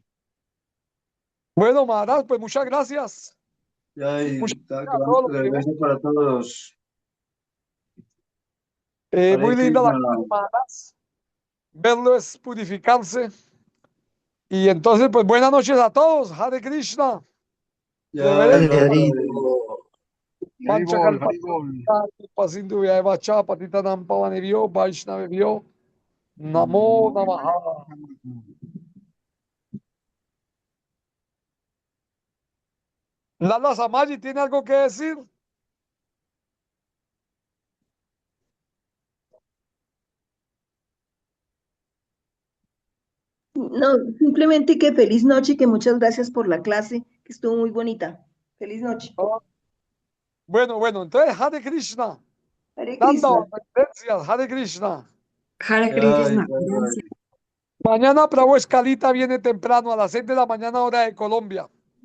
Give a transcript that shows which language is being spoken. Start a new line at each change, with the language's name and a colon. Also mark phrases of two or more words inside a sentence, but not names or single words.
Spanish: Bueno, Maharas, pues muchas gracias. ya Muchas está gracias a todos los que regreso para todos. Muy Hare linda la Krishna. clase, Maharas. Verlo es purificarse. Y entonces, pues buenas noches a todos.
Sanskrit: Hare Krishna.
Spanish: Ya,
Sanskrit: Haribol, Haribol. Pasindu Vacha, Patitanam Pavanebhyo, Vaishnavebhyo, Namo Namaha.
Spanish: Lala Samaji, ¿tiene algo que decir? No, simplemente que feliz noche y que muchas gracias por la clase, que estuvo muy bonita. Feliz noche. Oh, bueno, entonces
Sanskrit: Hare Krishna.
Spanish: Hare Nanda, Krishna. gracias,
Sanskrit: Hare Krishna.
Spanish: Hare ya, Krishna. ya. Mañana Prabhu Escalita viene temprano a las 6 de la mañana hora de Colombia.